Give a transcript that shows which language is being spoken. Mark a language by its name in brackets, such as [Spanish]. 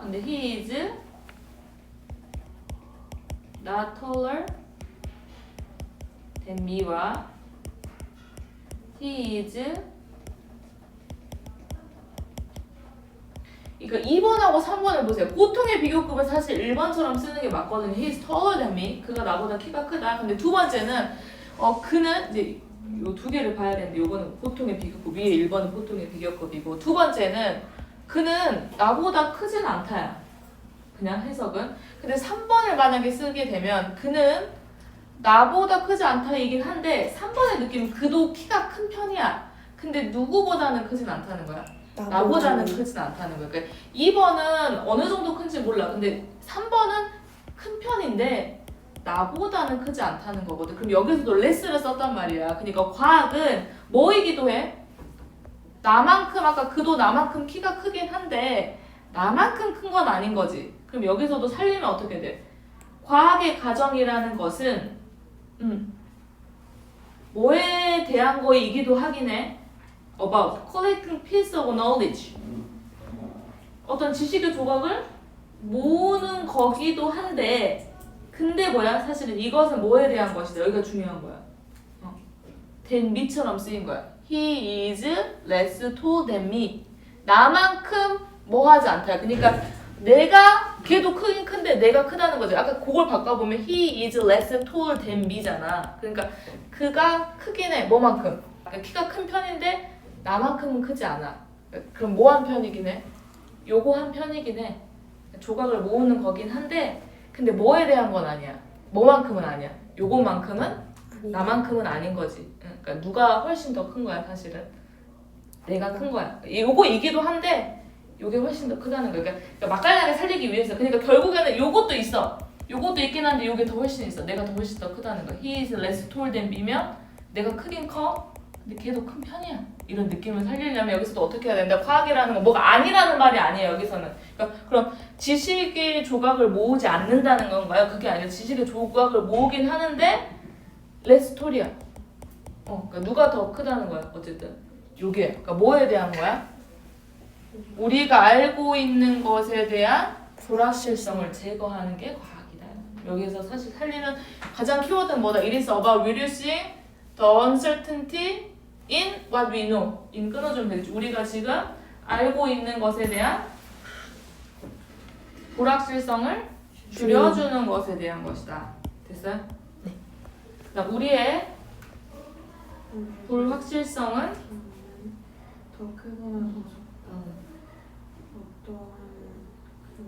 [Korean] 근데 [English] he is not taller than me [Korean] 와 he is 그러니까 2번하고 3번을 보세요. 보통의 비교급은 사실 1번처럼 쓰는 게 맞거든요. [English] he is taller than me. [Korean] 그가 나보다 키가 크다. 근데 두 번째는 그는 이제 요 두 개를 봐야 되는데 요거는 보통의 비교급 위에 1번은 보통의 비교급이고 두 번째는 그는 나보다 크진 않다야. 그냥 해석은. 근데 3번을 만약에 쓰게 되면 그는 나보다 크지 않다이긴 한데 3번의 느낌은 그도 키가 큰 편이야. 근데 누구보다는 크진 않다는 거야. 나보다는 크진 않다는 거야. 그러니까 2번은 어느 정도 큰지 몰라. 근데 3번은 큰 편인데 나보다는 크지 않다는 거거든. 그럼 여기서도 레스를 썼단 말이야. 그러니까 과학은 뭐이기도 해? 나만큼 아까 그도 나만큼 키가 크긴 한데 나만큼 큰 건 아닌 거지. 그럼 여기서도 살리면 어떻게 돼? 과학의 가정이라는 것은 뭐에 대한 거이기도 하긴 해. [English] About collecting piece of knowledge. [Korean] 어떤 지식의 조각을 모으는 거기도 한데 근데 뭐야? 사실은 이것은 뭐에 대한 것이다. 여기가 중요한 거야. than me처럼 쓰인 거야. [English] He is less tall than me. [Korean] 나만큼 뭐 하지 않다. 그러니까 내가 걔도 크긴 큰데 내가 크다는 거지. 아까 그걸 바꿔보면 [English] he is less tall than me [Korean] 잖아. 그러니까 그가 크긴 해. 뭐만큼? 그러니까 키가 큰 편인데 나만큼은 크지 않아. 그럼 뭐 한 편이긴 해? 요거 한 편이긴 해. 조각을 모으는 거긴 한데 근데 뭐에 대한 건 아니야. 뭐만큼은 아니야. 요거만큼은 나만큼은 아닌 거지. 그러니까 누가 훨씬 더 큰 거야 사실은. 내가 큰 거야. 요거이기도 한데 요게 훨씬 더 크다는 거야. 그러니까 맛깔나게 살리기 위해서. 그러니까 결국에는 요것도 있어. 요것도 있긴 한데 요게 더 훨씬 있어. 내가 더 훨씬 더 크다는 거야. [English] He is less tall than me면 [Korean] 내가 크긴 커. 근데 걔도 큰 편이야. 이런 느낌을 살리려면 여기서 또 어떻게 해야 된다? 과학이라는 건 뭐가 아니라는 말이 아니에요. 여기서는. 그러니까 그럼 지식의 조각을 모으지 않는다는 건가요? 그게 아니라 지식의 조각을 모으긴 하는데 less tall이야. 그러니까 누가 더 크다는 거야. 어쨌든 요게. 그러니까 뭐에 대한 거야? 우리가 알고 있는 것에 대한 불확실성을 제거하는 게 과학이다. 여기서 사실 살리는 가장 키워드는 뭐다? [English] It is about reducing the uncertainty in what we know. [Korean] in 끊어주면 되겠지. 우리가 지금 알고 있는 것에 대한 불확실성을 줄여주는 것에 대한 것이다. 됐어요? 네. 그다음 우리의 불확실성은 더 크거나 더 적다. 어떠한